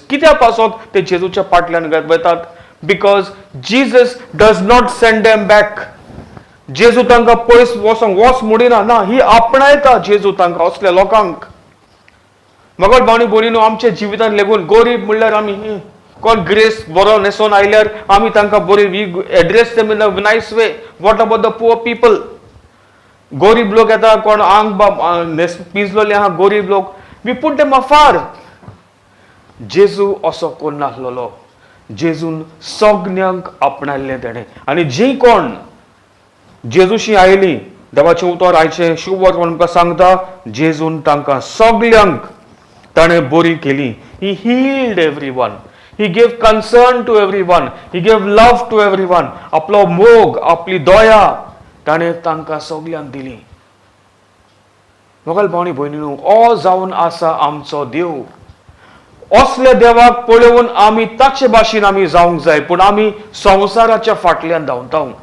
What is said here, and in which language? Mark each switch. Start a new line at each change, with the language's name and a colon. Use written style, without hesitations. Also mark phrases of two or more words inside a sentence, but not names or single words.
Konkani: कित्या पासोन ते जेजूच्या फाटल्यान वेतात?
English: because Jesus does not send them back.
Konkani: जेजू तांकां पयस वच म्हणिना, ना, ही आपणायता जेजू तांकां, असल्या लोकांक. मगर भावनी भयणीनो, आमच्या जिवितांत लेगून गरीब म्हणल्यार आमी कोण ग्रेस बरो न्हेसोन आयल्यार आमी तांकां बरी
English: we address them in a nice way. what about the poor people?
Konkani: गरीब लोक येता, कोण आंग पिंजलोले आहा गरीब लोक,
English: we put them afar.
Konkani: जेजू असो कोण नासलोलो. जेजून सगळ्यांक आपणायल्लें तेणें. आनी जी कोण जेजूशी आयली, देवाचें उतर आयचें शुभ वर्त आमकां सांगता, जेजून तांकां सगळ्यांक ताणें बरी केली.
English: he healed everyone. He gave concern to everyone. He gave love to everyone.
Konkani: आपलो मोग, आपली दया ताणें तांकां सगळ्यांक दिली. मोगल भावनी भयणीनो, हो जावन आसा आमचो देव. असले देवाक पळोवन आमी ताचे भाशेन आमी जावंक जाय, पूण आमी संवसाराच्या फाटल्यान धांवता.